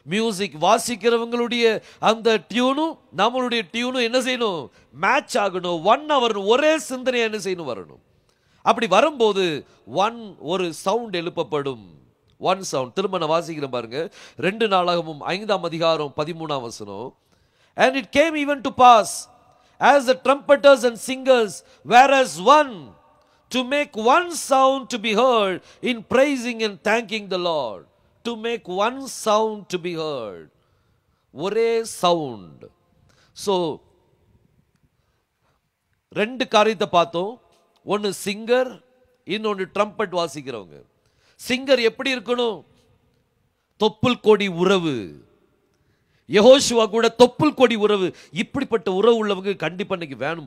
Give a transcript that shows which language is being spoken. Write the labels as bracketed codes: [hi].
[ta] Music வாசிக்கிறவங்களுடைய அந்த டியூனும் நம்மளுடைய டியூனும் என்ன செய்யணும், மேட்ச் ஆகணும், ஒன் வரணும், ஒரே சிந்தனை என்ன செய்யணும், வரணும். அப்படி வரும்போது ஒரு சவுண்ட் எழுப்பப்படும், [en] One sound. [ta] திரும்ப நான் வாசிக்கிறேன் பாருங்க, 2 நாளாகமும் 5ஆம் அதிகாரம் 13ஆம் வசனம். [en] And it came even to pass, as the trumpeters and singers were as one, to make one sound to be heard in praising and thanking the Lord. To make one sound to be heard. [ta] ஒரே sound. So ரெண்டு காரியத்தை பார்த்தோம். ஒன்னு singer, இன்னொன்னு trumpet வாசிக்கிறவங்க. Singer எப்படி இருக்கணும், தொப்புள் கொடி உறவு. யெகோஷுவா கூட தொப்புள் கொடி உறவு. இப்படிப்பட்ட உறவு உள்ளவங்க கண்டிப்பா இன்னைக்கு வேணும்.